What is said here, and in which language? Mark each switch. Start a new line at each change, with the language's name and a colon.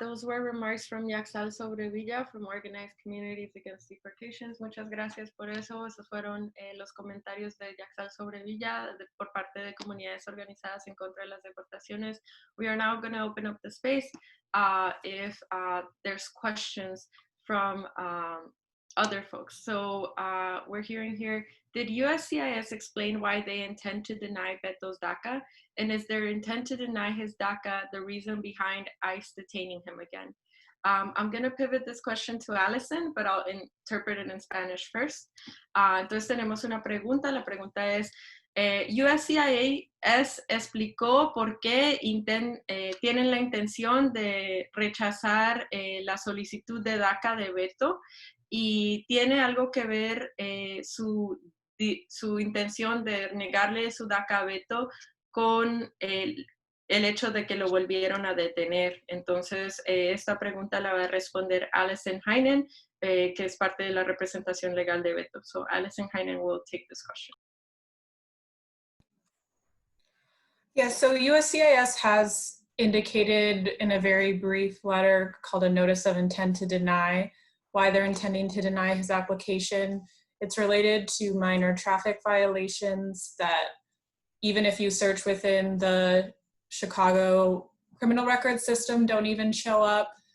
English: Those were remarks from Yaxal Sobrevilla from Organized Communities Against Deportations.
Spanish: Muchas gracias por eso. Esos fueron los comentarios de Yaxal Sobrevilla por parte de comunidades organizadas en contra de las deportaciones.
English: We are now going to open up the space if there's questions from other folks. So we're hearing here, did USCIS explain why they intend to deny Beto's DACA? And is their intent to deny his DACA the reason behind ICE detaining him again? I'm going to pivot this question to Allison, but I'll interpret it in Spanish first.
Spanish: Entonces tenemos una pregunta. La pregunta es, USCIS explicó por qué tienen la intención de rechazar la solicitud de DACA de Beto, y tiene algo que ver su intención de negarle su DACA a Beto con el hecho de que lo volvieron a detener. Entonces, esta pregunta la va a responder Allison Heinen, que es parte de la representación legal de Beto.
English: So, Allison Heinen will take this question. Yeah, so USCIS has indicated in a very brief letter called a notice of intent to deny why they're intending to deny his application. It's related to minor traffic violations that even if you search within the Chicago criminal record system, don't even show up.